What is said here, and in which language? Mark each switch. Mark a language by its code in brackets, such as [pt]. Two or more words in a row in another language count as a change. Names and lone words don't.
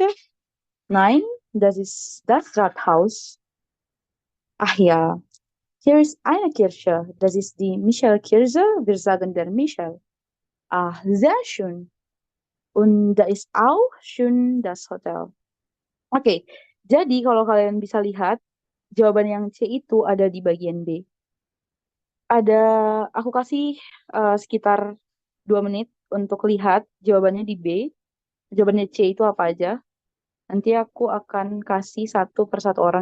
[de] Nein, das ist das Rathaus. Ach ja, hier ist eine Kirche. Das ist die Michaelkirche. Wir sagen der Michael. Ah, sehr schön. Und da ist auch schön das Hotel. [id] Oke, jadi kalau kalian bisa lihat, jawaban yang C itu ada di bagian B. Ada, aku kasih sekitar 2 menit untuk lihat jawabannya di B. Jawabannya C itu apa aja. Nanti aku akan kasih satu per satu orang.